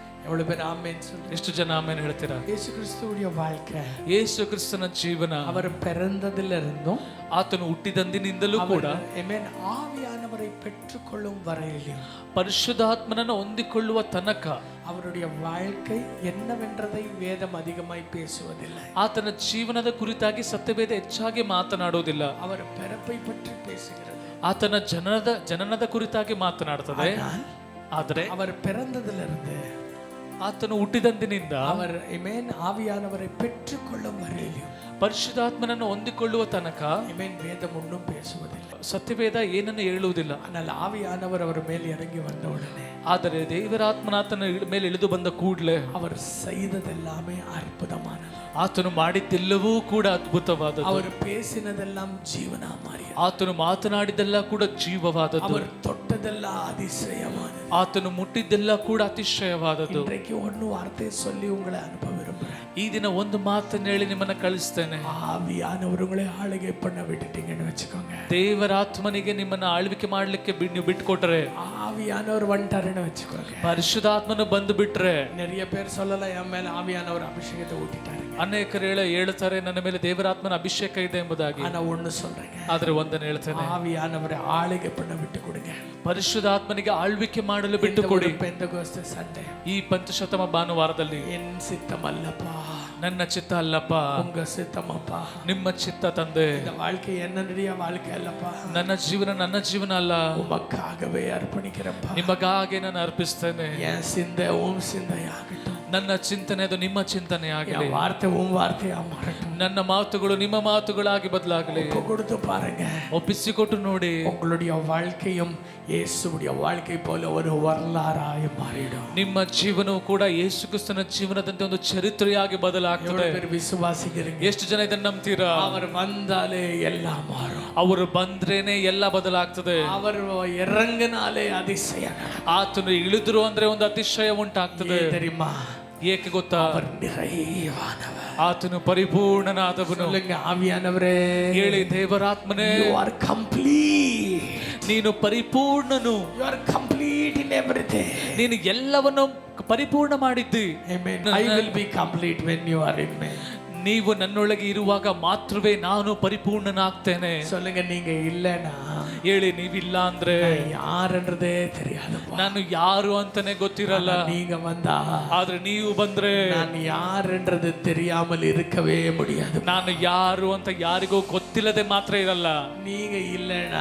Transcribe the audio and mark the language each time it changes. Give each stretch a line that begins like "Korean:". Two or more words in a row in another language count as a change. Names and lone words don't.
Tamil: எவ்வளவு பேர் ஆமென் சொல்லுங்க.
Kannada: ಎಷ್ಟು ಜನ ಆಮೇನ್ ಹೇಳ್ತೀರಾ?
Tamil: இயேசு கிறிஸ்துவுடைய வாழ்க்கை,
Kannada: ಯೇಸು ಕ್ರಿಸ್ತನ ಜೀವನ,
Tamil: அவர் பிறந்ததில் இருந்தும்
Kannada: ಆತನು ಹುಟ್ಟಿದಂದಿನಿಂದಲೂ ಕೂಡ
Tamil: ஆமென் ஆவியானவரை பெற்றுக்கொள்ளும் வரையிலும்
Kannada: ಪರಿಶುದ್ಧಾತ್ಮನನ್ನು ಹೊಂದಿಕೊಳ್ಳುವ ತನಕ
Tamil: அவருடைய வாழ்க்கை என்னவென்றதை வேதம் அதிகமாய் பேசுவதில்லை.
Kannada: ಆತನ ಜೀವನದ ಕುರಿತಾಗಿ ಸತ್ಯವೇದ ಹೆಚ್ಚಾಗಿ ಮಾತನಾಡುವುದಿಲ್ಲ.
Tamil: அவர் பிறப்பை பற்றி பேசுகிறது.
Kannada: ಆತನ ಜನನದ ಕುರಿತಾಗಿ ಮಾತನಾಡುತ್ತದೆ. ಆದರೆ
Tamil: அவர் பிறந்ததிலிருந்து
Kannada: ಆತನು ಹುಟ್ಟಿದಂದಿನಿಂದ
Tamil: அவர் ಆಮೆನ್ ஆவியானவரை பெற்றுக்கொள்ளும் வரையிலும்
Kannada: ಪರಿಶುದ್ಧಾತ್ಮನನ್ನು ಹೊಂದಿಕೊಳ್ಳುವ ತನಕ
Tamil: ಆಮೆನ್ வேதம் ஒன்றும் பேசுவதில்லை.
Kannada: ಸತ್ಯವೇದ ಏನನ್ನು ಹೇಳುವುದಿಲ್ಲ.
Tamil: ஆனால் ಆವಿಯಾನவர் அவர் மேல் இறங்கி வந்த உடனே,
Kannada: ಆದರೆ ದೇವರಾತ್ಮನಾತನ ಮೇಲೆ ಇಳಿದು ಬಂದ ಕೂಡಲೇ
Tamil: அவர் செய்ததெல்லாமே அற்புதமானது.
Kannada: ಆತನು ಮಾಡಿದ್ದೆಲ್ಲವೂ ಕೂಡ ಅದ್ಭುತವಾದದ್ದು.
Tamil: அவர் பேசினதெல்லாம் ஜீவனா மாறியது.
Kannada: ಆತನು ಮಾತನಾಡಿದ್ದೆಲ್ಲ ಕೂಡ ಜೀವವಾದದ್ದು.
Tamil: அவர் தொட்டதெல்லாம் அதிசயமானது.
Kannada: ಆತನು ಮುಟ್ಟಿದ್ದೆಲ್ಲ ಕೂಡ ಅತಿಶಯವಾದದ್ದು.
Tamil: இன்றைக்கு ಒಂದು வார்த்தை சொல்லி உங்களை அனுப்ப விரும்புகிறேன்.
Kannada: ಈ ದಿನ ಒಂದು ಮಾತನ್ನು ಹೇಳಿ ನಿಮ್ಮನ್ನ ಕಳಿಸ್ತೇನೆ.
Tamil: ஆவியானவர் உங்களை ஆளுகை பண்ண விட்டுட்டீங்கன்னு வச்சுக்கோங்க.
Kannada: ದೇವರಾತ್ಮನಿಗೆ ನಿಮ್ಮನ್ನ ಆಳ್ವಿಕೆ ಮಾಡ್ಲಿಕ್ಕೆ ನೀವು ಬಿಟ್ಕೊಟ್ರೆ,
Tamil: ஆவியானவர் வந்துட்டாருன்னு வச்சுக்கோங்க.
Kannada: ಪರಿಶುದ್ಧಾತ್ಮನು ಬಂದು ಬಿಟ್ರೆ,
Tamil: நிறைய பேர் சொல்லலாம் என் மேல ஆவியானவர் அபிஷேகத்தை ஊட்டிட்டாரு.
Kannada: ಅನೇಕರು ಹೇಳ್ತಾರೆ ನನ್ನ ಮೇಲೆ ದೇವರಾತ್ಮನ ಅಭಿಷೇಕ ಇದೆ ಎಂಬುದಾಗಿ.
Tamil: ஆனா ஒண்ணு சொல்றேங்க,
Kannada: ಆದ್ರೆ ಒಂದನ್ನು ಹೇಳ್ತೇನೆ,
Tamil: ஆவியானவரை ஆளுகை பண்ண விட்டு கொடுங்க.
Kannada: ಪರಿಶುದ್ಧಾತ್ಮನಿಗೆ ಆಳ್ವಿಕೆ ಮಾಡಲು ಬಿಟ್ಟು ಕೊಡಿ.
Tamil: பெந்தெகோஸ்தே சண்டே,
Kannada: ಈ ಪಂಚಶತಮ ಭಾನುವಾರದಲ್ಲಿ
Tamil: என் சித்தமல்லப்பா,
Kannada: ನನ್ನ ಚಿತ್ತ ಅಲ್ಲಪ್ಪ,
Tamil: உங்க சித்தமப்பா,
Kannada: ನಿಮ್ಮ ಚಿತ್ತ ತಂದೆ.
Tamil: இந்த வாழ்க்கை என்னுடைய வாழ்க்கை அல்லப்பா,
Kannada: ನನ್ನ ಜೀವನ ಅಲ್ಲ,
Tamil: உமக்காகவே அர்ப்பணிக்கிறப்பா.
Kannada: ನಿಮಗಾಗಿ ನಾನು ಅರ್ಪಿಸ್ತೇನೆ.
Tamil: என் சிந்தை உம் சிந்தையாகட்டும்,
Kannada: ನನ್ನ ಚಿಂತನೆ ಅದು ನಿಮ್ಮ ಚಿಂತನೆ ಆಗಲಿ,
Tamil: என் வார்த்தை உம் வார்த்தையா மாறட்டும்,
Kannada: ನನ್ನ ಮಾತುಗಳು ನಿಮ್ಮ ಮಾತುಗಳಾಗಿ ಬದಲಾಗಲಿ.
Tamil: கொடுத்து பாருங்க,
Kannada: ಒಪ್ಪಿಸಿಕೊಟ್ಟು ನೋಡಿ,
Tamil: உங்களுடைய வாழ்க்கையும் இயேசுவுடைய வாழ்க்கை போல ஒரு வரலாறாய் மாறிடும்.
Kannada: ನಿಮ್ಮ ಜೀವನವು ಕೂಡ ಯೇಸು ಕ್ರಿಸ್ತನ ಜೀವನದಂತೆ ಒಂದು ಚರಿತ್ರೆಯಾಗಿ ಬದಲಾಗ್ತದೆ.
Tamil: விசுவாசிக்கிறீங்க?
Kannada: ಎಷ್ಟು ಜನ ಇದನ್ನ ನಂಬ್ತೀರಾ?
Tamil: அவர் வந்தாலே எல்லாம் மாறும்.
Kannada: ಅವರು ಬಂದ್ರೇನೆ ಎಲ್ಲ ಬದಲಾಗ್ತದೆ.
Tamil: அவர் இறங்கினாலே அதிசயம்.
Kannada: ಆತನು ಇಳಿದ್ರು ಅಂದ್ರೆ ಒಂದು ಅತಿಶಯ ಉಂಟಾಗ್ತದೆ.
Tamil: தெரியுமா?
Kannada: ಏಕೆ ಗೊತ್ತಾ?
Tamil: அவர் நிறைவானவர்.
Kannada: ಆತನು ಪರಿಪೂರ್ಣನಾದವನು.
Tamil: சொல்லுங்க, ಆವಿಯಾನವರೇ,
Kannada: ಹೇಳಿ, ದೇವರಾತ್ಮನೇ,
English: you are complete.
Kannada: ನೀನು ಪರಿಪೂರ್ಣನು.
English: You are complete in everything.
Kannada: ನೀನು ಎಲ್ಲವನ್ನು ಪರಿಪೂರ್ಣ ಮಾಡಿದ್ದಿ.
English: Amen. I will be complete when you are in me.
Kannada: ನೀವು ನನ್ನೊಳಗೆ ಇರುವಾಗ ಮಾತ್ರವೇ ನಾನು ಪರಿಪೂರ್ಣನಾಗ್ತೇನೆ.
Tamil: சொல்லுங்க, நீங்க இல்லனா
Kannada: ಹೇಳಿ, ನೀವಿಲ್ಲ ಅಂದ್ರೆ
Tamil: ಯಾರೆಂದ್ರದೇ தெரியாதுப்பா.
Kannada: ನಾನು ಯಾರು ಅಂತಾನೆ ಗೊತ್ತಿರಲ್ಲ.
Tamil: நீங்க வந்தா,
Kannada: ಆದ್ರೆ ನೀವು ಬಂದ್ರೆ
Tamil: நான் யாரென்றது தெரியாமல் இருக்கவே முடியாது.
Kannada: ನಾನು ಯಾರು ಅಂತ ಯಾರಿಗೂ ಗೊತ್ತಿಲ್ಲದೆ ಮಾತ್ರ ಇರಲ್ಲ.
Tamil: நீங்க இல்லனா